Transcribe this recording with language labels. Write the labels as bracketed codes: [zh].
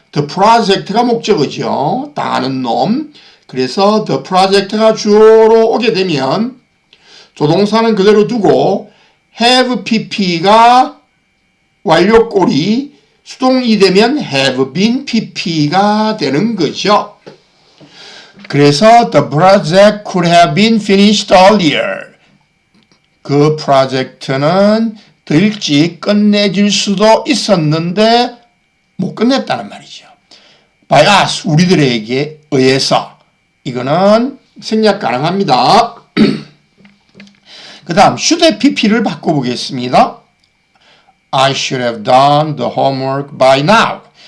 [ko] The project가 목적어죠. 당하는 놈. 그래서 the project가 주어로 오게 되면 조동사는 그대로 두고 have pp가 완료꼴이 수동이 되면 have been pp가 되는 거죠. 그래서 [en] the project could have been finished earlier. [ko] 그 프로젝트는 더 일찍 끝내질 수도 있었는데 못 끝냈다는 말이죠. by us, 우리들에게 의해서. 이거는 생략 가능합니다. 그 다음 should pp를 바꿔보겠습니다. [en] I should have done the homework by now.